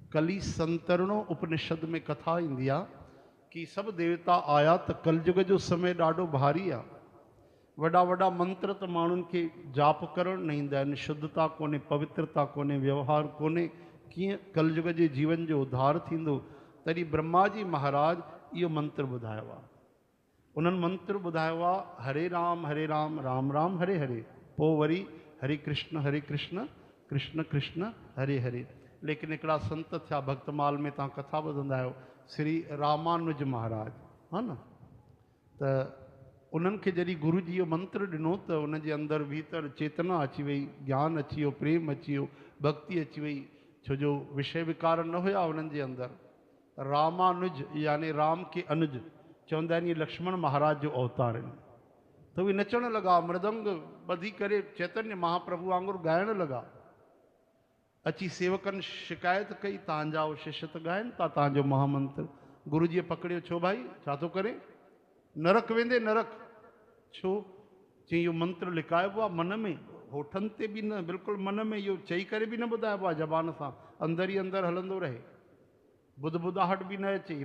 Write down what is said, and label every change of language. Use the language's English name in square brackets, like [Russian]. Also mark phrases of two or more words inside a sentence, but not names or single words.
[Sindhi] कली संतरणो उपनिषद में कथा ईंदी आहे कि सब देवता आया तो कलयुग जो समय ॾाढो भारी आहे। वॾा वॾा मंत्र तो माण्हुनि खे जाप करण न ईंदा आहिनि, शुद्धता कोन्हे, पवित्रता कोन्हे, व्यवहार कोन्हे, कीअं कलयुग जे जीवन जो उद्धार थींदो। तॾहिं ब्रह्मा जी महाराज इहो मंत्र ॿुधायो आहे। उन्हनि मंत्र ॿुधायो आहे हरे राम राम राम हरे हरे, पोइ वरी हरे कृष्ण कृष्ण कृष्ण हरे हरे। लेकिन हिकिड़ा संत थिया भक्तमाल में, तव्हां कथा ॿुधंदा आहियो, श्री रामानुज महाराज, हा न, त उन्हनि खे जॾहिं गुरु जी इहो मंत्र ॾिनो त उनजे अंदरि भीतर चेतना अची वई, ज्ञान अची वियो, प्रेम अची वियो, भक्ति अची वई, छो जो विषय विकार न हुया उन्हनि जे अंदरि। [Hindi] रामानुज यानी राम के अनुज, [Sindhi] चवंदा आहिनि इहे लक्ष्मण महाराज जो अवतार आहिनि। त उहे नचण लॻा, मृदंग ॿधी करे चैतन्य महाप्रभु वांगुरु ॻाइण लॻा। अची सेवकनि शिकायत कई, तव्हांजा शिष्य त ॻाइनि था तव्हांजो महामंत्र। गुरुजीअ पकड़ियो, छो भाई छा थो करे? नरक वेंदे नरक। छो? चई इहो मंत्र लिकाइबो आहे मन में, होठनि ते बि न, बिल्कुलु मन में, इहो चई करे बि न ॿुधाइबो आहे ज़बान सां, अंदरि ई अंदरि हलंदो रहे, ॿुधाहट बि न अचे।